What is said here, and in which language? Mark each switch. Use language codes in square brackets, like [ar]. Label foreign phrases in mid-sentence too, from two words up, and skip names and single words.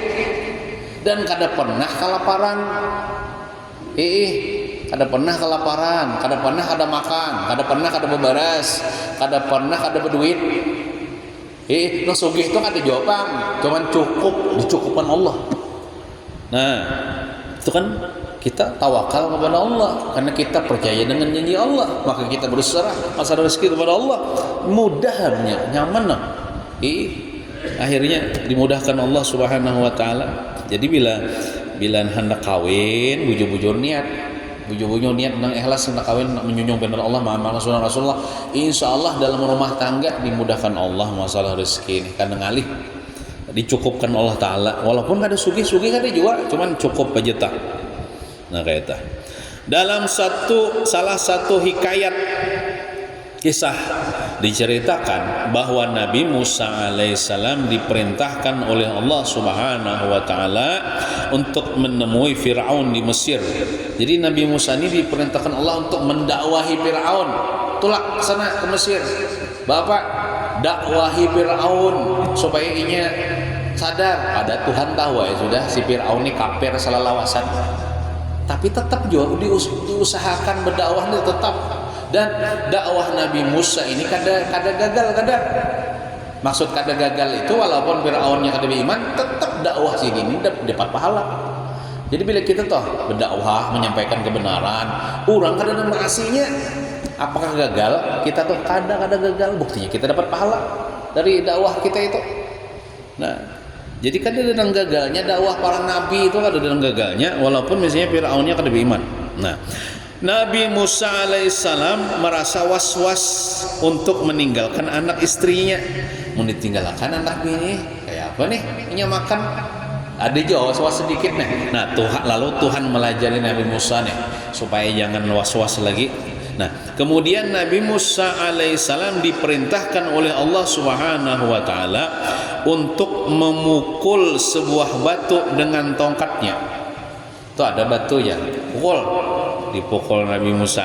[bjn] Dan kada pernah kelaparan. Kada pernah kelaparan, kada pernah kada makan, kada pernah kada bebaras, kada pernah kada berduit. No sugih itu kada jawaban, cuman cukup, dicukupkan Allah. [id] Nah, itu kan kita tawakal kepada Allah karena kita percaya dengan janji Allah, maka kita berserah masalah rezeki kepada Allah. Mudahnya, nyaman lah. Akhirnya dimudahkan Allah [ar] سبحانه وتعالى. [bjn] Jadi bila hendak kawin, bujur-bujur niat nang ikhlas hendak kawin, nak menjunjung perintah Allah, mengamalkan sunnah Rasulullah, insyaallah dalam rumah tangga dimudahkan Allah masalah rezeki ini, kan ngalih dicukupkan [ar] الله تعالى. [bjn] Walaupun kada sugih kada juga, cuman cukup aja tak. Nah kayak itu. [id] Dalam salah satu hikayat kisah diceritakan bahwa Nabi Musa alaihissalam diperintahkan oleh Allah [ar] سبحانه وتعالى [id] untuk menemui Firaun di Mesir. Jadi Nabi Musa ini diperintahkan Allah untuk mendakwahi Firaun. [bjn] Tulak sana ke Mesir. Bapak dakwahi Firaun supaya inya sadar pada Tuhan tahu ya sudah si Firaun ini kafir selalawasan. [id] Tapi tetap juga diusahakan berdakwah ini tetap. [bjn] Dan dakwah Nabi Musa ini kada gagal. Maksud kada gagal itu walaupun Firaunnya kada beriman, tetap dakwah sini ini dapat pahala. Jadi bila kita toh berdakwah menyampaikan kebenaran, orang kada ada maasinya, apakah gagal? Kita tuh kada gagal, buktinya kita dapat pahala dari dakwah kita itu. Nah, jadi kada ada gagalnya dakwah para nabi itu, kada ada gagalnya walaupun misalnya Firaunnya kada beriman. [id] Nah, Nabi Musa alaihissalam merasa was-was untuk meninggalkan anak istrinya. Mau ditinggalkan anak ini kayak apa nih? Punya makan. Ada juga was-was sedikit nih. [bjn] Nah, lalu Tuhan melajari Nabi Musa nih supaya jangan was-was lagi. [id] Nah, kemudian Nabi Musa alaihissalam diperintahkan oleh Allah [ar] سبحانه وتعالى [id] untuk memukul sebuah batu dengan tongkatnya. Itu ada batu ya, dipukul Nabi Musa.